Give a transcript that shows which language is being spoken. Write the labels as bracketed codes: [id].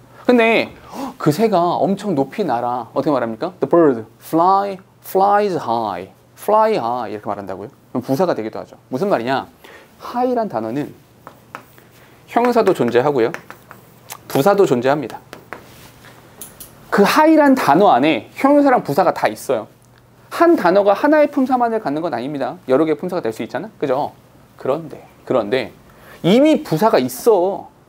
[ko] 근데 그 새가 엄청 높이 날아. 어떻게 말합니까? [en] The bird flies high, fly high [ko] 이렇게 말한다고요? 그럼 부사가 되기도 하죠. 무슨 말이냐? high란 단어는 형용사도 존재하고요, 부사도 존재합니다. 그 high란 단어 안에 형용사랑 부사가 다 있어요. 한 단어가 하나의 품사만을 갖는 건 아닙니다. 여러 개의 품사가 될 수 있잖아, 그죠? 그런데 이미 부사가 있어.